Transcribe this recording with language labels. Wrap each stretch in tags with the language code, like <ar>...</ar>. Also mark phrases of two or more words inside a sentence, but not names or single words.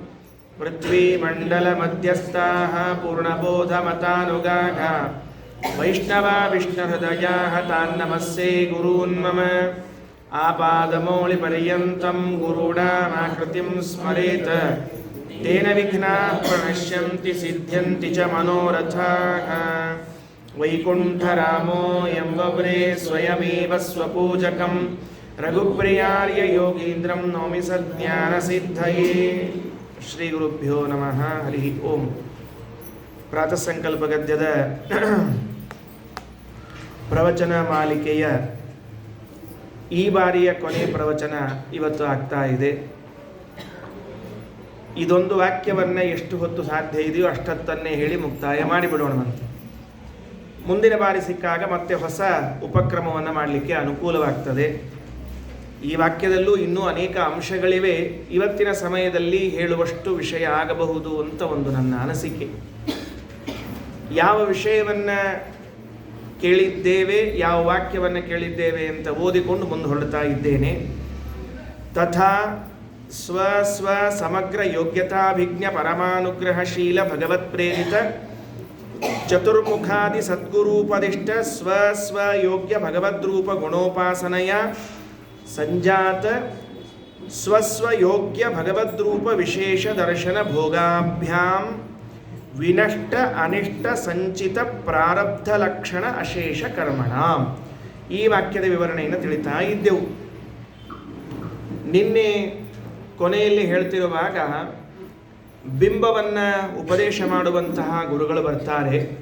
<sa>ಪೃಥ್ವೀಮಂಡಲಮಧ್ಯಸ್ಥಾಃ ಪೂರ್ಣಬೋಧಮತಾನುಗಾಃ ವೈಷ್ಣವಾ ವಿಷ್ಣುಹೃದಯಾಃ ತಾನ್ ನಮಸ್ಸೇ ಗುರೂನ್ ಮಮ ಆಪಾದಮೌಳಿಪರ್ಯಂತಂ ಗುರುಣಾಮಾಕೃತಿಂ ಸ್ಮರೇತ್ ತೇನ ವಿಘ್ನಾಃ ಪ್ರಣಶ್ಯಂತಿ ಸಿದ್ಧ್ಯಂತಿ ಚ ಮನೋರಥಾಃ ವೈಕುಂಠರಾಮೋ ಎಂಬವ್ರೇ ಸ್ವಯಮೇವ ಸ್ವಪೂಜಕಂ ರಘುಪ್ರಿಯಾರ್ಯ ಯೋಗೀಂದ್ರಂ ನೌಮಿ ಸಜ್ಞಾನಸಿದ್ಧಯೇ. ಶ್ರೀ ಗುರುಭ್ಯೋ ನಮಃ. ಹರಿ ಓಂ.</sa> <kn>ಪ್ರಾತಃ ಸಂಕಲ್ಪ ಗದ್ಯದ ಪ್ರವಚನ ಮಾಲಿಕೆಯ ಈ ಬಾರಿಯ ಕೊನೆ ಪ್ರವಚನ ಇವತ್ತು ಆಗ್ತಾ ಇದೆ. ಇದೊಂದು ವಾಕ್ಯವನ್ನು ಎಷ್ಟು ಹೊತ್ತು ಸಾಧ್ಯ ಇದೆಯೋ ಅಷ್ಟೊತ್ತನ್ನೇ ಹೇಳಿ ಮುಕ್ತಾಯ ಮಾಡಿಬಿಡೋಣವಂತೆ. ಮುಂದಿನ ಬಾರಿ ಸಿಕ್ಕಾಗ ಮತ್ತೆ ಹೊಸ ಉಪಕ್ರಮವನ್ನು ಮಾಡಲಿಕ್ಕೆ ಅನುಕೂಲವಾಗ್ತದೆ. ಈ ವಾಕ್ಯದಲ್ಲೂ ಇನ್ನೂ ಅನೇಕ ಅಂಶಗಳಿವೆ. ಇವತ್ತಿನ ಸಮಯದಲ್ಲಿ ಹೇಳುವಷ್ಟು ವಿಷಯ ಆಗಬಹುದು ಅಂತ ಒಂದು ನನ್ನ ಅನಿಸಿಕೆ. ಯಾವ ವಿಷಯವನ್ನು ಕೇಳಿದ್ದೇವೆ, ಯಾವ ವಾಕ್ಯವನ್ನು ಕೇಳಿದ್ದೇವೆ ಅಂತ ಓದಿಕೊಂಡು ಮುಂದೆ ಹೊರಡ್ತಾ ಇದ್ದೇನೆ.</kn> <sa>ತಥಾ ಸ್ವ ಸಮಗ್ರ ಯೋಗ್ಯತಾಭಿಜ್ಞ ಪರಮಾನುಗ್ರಹಶೀಲ ಭಗವತ್ಪ್ರೇರಿತ ಚತುರ್ಮುಖಾದಿ ಸದ್ಗುರೂಪದಿಷ್ಟ ಸ್ವ ಯೋಗ್ಯ ಭಗವದ್ರೂಪ ಗುಣೋಪಾಸನೆಯ ಸಂಜಾತ ಸ್ವಸ್ವಯೋಗ್ಯ ಭಗವದ್ರೂಪ ವಿಶೇಷ ದರ್ಶನ ಭೋಗಾಭ್ಯಾಂ ವಿನಷ್ಟ ಅನಿಷ್ಟ ಸಂಚಿತ ಪ್ರಾರಬ್ಧ ಲಕ್ಷಣ ಅಶೇಷ ಕರ್ಮಣ.</sa> <kn>ಈ ವಾಕ್ಯದ ವಿವರಣೆಯನ್ನು ತಿಳಿತಾ ಇದ್ದೆವು. ನಿನ್ನೆ ಕೊನೆಯಲ್ಲಿ ಹೇಳ್ತಿರುವಾಗ ಬಿಂಬವನ್ನು ಉಪದೇಶ ಮಾಡುವಂತಹ ಗುರುಗಳು ಬರ್ತಾರೆ.</kn>